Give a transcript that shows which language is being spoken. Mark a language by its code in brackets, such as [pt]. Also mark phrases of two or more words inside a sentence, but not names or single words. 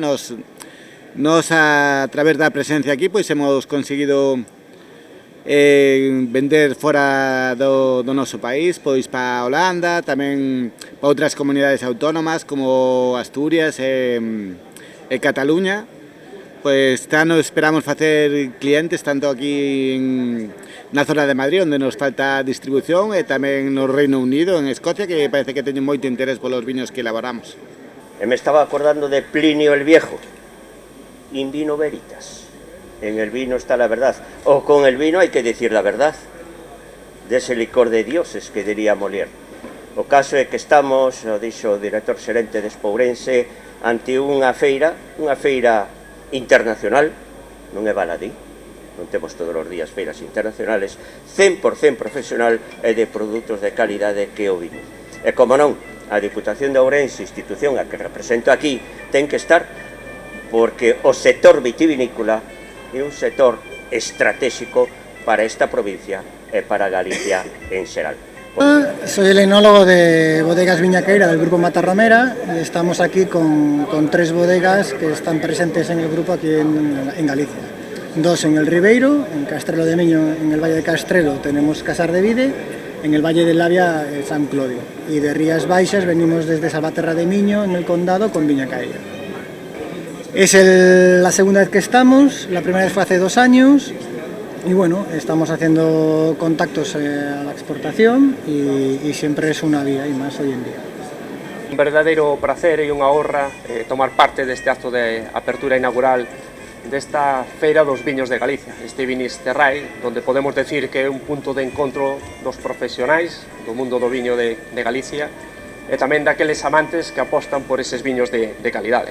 [gl] Nos a través da presencia aquí, pois hemos conseguido vender fora do noso país, pois para Holanda, tamén para outras comunidades autónomas como Asturias e Cataluña. Pois este ano esperamos facer clientes tanto aquí na zona de Madrid, onde nos falta distribución, e tamén no Reino Unido, en Escocia, que parece que teñen moito interés polos viños que elaboramos. [es] Me estaba acordando de Plinio el Viejo, [la] in vino veritas, [es] en el vino está la verdad, o con el vino hay que decir la verdad, de ese licor de dioses que diría Molière. [gl] O caso é que estamos, o dixo o director xerente de Espourense, ante unha feira internacional, non é baladí, non temos todos os días feiras internacionales, 100% profesional e de produtos de calidade que o vino. E como non, a Diputación de Ourense, institución a que represento aquí, ten que estar porque o sector vitivinícola é un sector estratégico para esta provincia e para Galicia en xeral. [es] Soy el enólogo de Bodegas Viñaqueira del grupo Matarromera y estamos aquí con 3 bodegas que están presentes en el grupo aquí en Galicia. 2 en el Ribeiro, en Castrelo de Miño, en el Valle de Castrelo tenemos Casar de Vide, en el Valle del Labia San Clodio, y de Rías Baixas venimos desde Salvaterra de Miño en el Condado con Viñaqueira. Es la segunda vez que estamos, la primera vez fue hace 2 años. Y bueno, estamos haciendo contactos a la exportación y siempre es una vía y más hoy en día. [gl] Un verdadeiro prazer e unha honra tomar parte deste acto de apertura inaugural desta Feira dos Viños de Galicia, este Vinisterrae, onde podemos decir que é un punto de encontro dos profesionais do mundo do viño de Galicia e tamén daqueles amantes que apostan por eses viños de calidade.